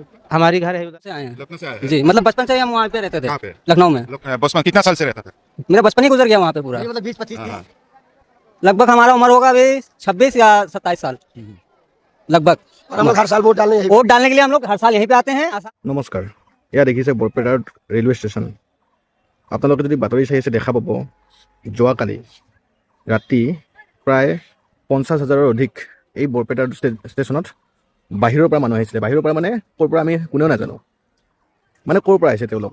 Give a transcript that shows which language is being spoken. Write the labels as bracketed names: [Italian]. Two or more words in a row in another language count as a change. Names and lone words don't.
[Hindi] हमारी घर है उधर से आए हैं लखनऊ से आए हैं। जी, मतलब बचपन से हम वहाँ पे रहते थे। कहाँ पे? लखनऊ में। बचपन कितना साल से रहता था? मेरा बचपन ही गुजर गया वहाँ पे पूरा। मतलब 20-25 हाँ। लगभग हमारा उम्र होगा अभी 26 या 27 साल लगभग। और हम लोग हर साल वोट डालने वोट डालने के लिए हम लोग हर साल यहीं पे आते हैं। [Assamese] নমস্কাৰ, এয়া দেখিছে বৰপেটাৰ ৰেলৱে ষ্টেচন। আপোনালোকে যদি বাতৰি চাই আছে দেখা পাব, যোৱাকালি ৰাতি প্ৰায় 50,000ৰ অধিক এই বৰপেটাৰ ষ্টেচনত বাহিৰৰ পৰা মানুহ আহিছিলে। বাহিৰৰ পৰা মানে ক'ৰ পৰা আমি কোনেও নাজানো, মানে ক'ৰ পৰা আহিছে তেওঁলোক।